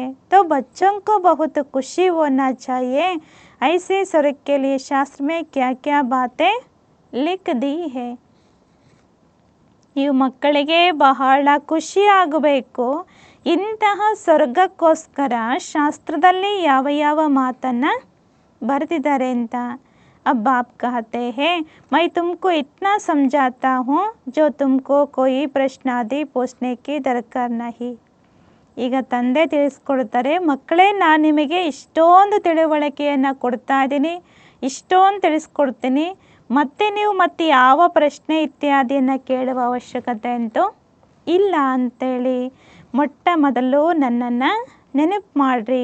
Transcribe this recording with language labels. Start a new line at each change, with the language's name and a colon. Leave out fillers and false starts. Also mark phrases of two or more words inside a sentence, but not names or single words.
Hindi: तो बच्चोंको बहुत खुशी होना चाहिए, ऐसे स्वर्ग के लिए शास्त्र में क्या क्या बातें लिख दी है.
Kannada: ನೀವು ಮಕ್ಕಳಿಗೆ ಬಹಳ ಖುಷಿ ಆಗಬೇಕು. ಇಂತಹ ಸ್ವರ್ಗಕ್ಕೋಸ್ಕರ ಶಾಸ್ತ್ರದಲ್ಲಿ ಯಾವ ಯಾವ ಮಾತನ್ನು ಬರೆದಿದ್ದಾರೆ ಅಂತ.
Hindi: अब बाप कहते हैं, मैं तुमको इतना समझाता हूँ जो तुमको कोई प्रश्न आदि पूछने की दरकार नहीं.
Kannada: ಈಗ ತಂದೆ ತಿಳಿಸ್ಕೊಡ್ತಾರೆ, ಮಕ್ಕಳೇ, ನಾನು ನಿಮಗೆ ಇಷ್ಟೊಂದು ತಿಳುವಳಿಕೆಯನ್ನು ಕೊಡ್ತಾ ಇದ್ದೀನಿ, ಇಷ್ಟೊಂದು ತಿಳಿಸ್ಕೊಡ್ತೀನಿ, ಮತ್ತೆ ನೀವು ಮತ್ತೆ ಯಾವ ಪ್ರಶ್ನೆ ಇತ್ಯಾದಿಯನ್ನು ಕೇಳುವ ಅವಶ್ಯಕತೆ ಅಂತೂ ಇಲ್ಲ ಅಂತೇಳಿ. ಮೊಟ್ಟ ಮೊದಲು ನನ್ನನ್ನು ನೆನಪು ಮಾಡಿರಿ.